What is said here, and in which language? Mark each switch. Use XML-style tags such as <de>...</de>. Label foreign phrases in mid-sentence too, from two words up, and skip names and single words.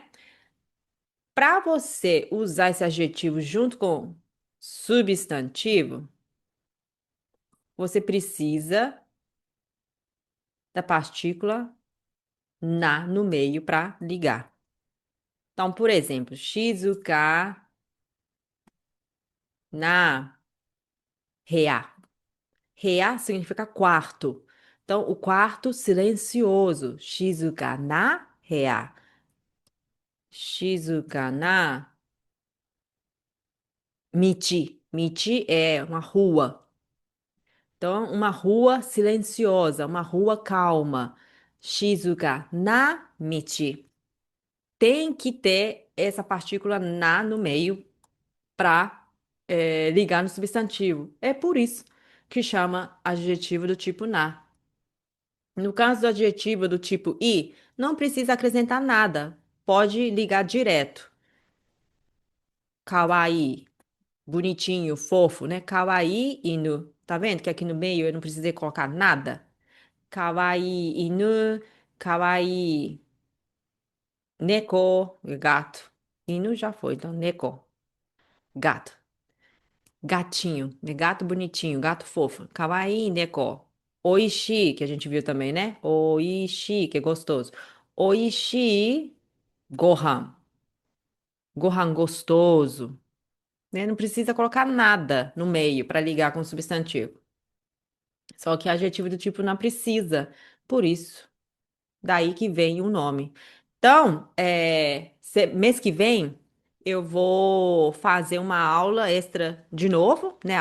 <pt>Para você usar esse adjetivo junto com substantivo, você precisa da partícula na no meio para ligar. Então, por exemplo,</pt> <ja>静かな部屋.</ja> <pt>Rea significa quarto. Então, o quarto silencioso.</pt> <ja>静かな部屋。静かな道.</ja> <pt>Michi é uma rua. Então, uma rua silenciosa, uma rua calma.</pt> <ja>静かな道.</ja> <pt>Tem que ter essa partícula na no meio para ligar no substantivo. É por isso que chama adjetivo do tipo na. No caso do adjetivo do tipo i, não precisa acrescentar nada. Pode ligar direto. Kawaii, bonitinho, fofo, né?</pt> <ja>かわいい犬.</ja> <pt>Tá vendo que aqui no meio eu não precisei colocar nada?</pt> <ja>かわいい犬、かわいい猫,</ja> <pt>gato. Inu já foi, então neko, gato. Gatinho, né? Gato bonitinho, gato fofo.</pt> <ja>かわいい猫. Oishi,</ja> <pt>que a gente viu também, né? Oishi, que é gostoso.</pt> <ja>おいしい、ご飯.</ja> <pt>Gohan gostoso, né? Não precisa colocar nada no meio para ligar com o substantivo. Só que adjetivo do tipo não precisa. Por isso, daí que vem o nome. Então, mês que vem eu vou fazer uma aula extra de novo, né?</pt>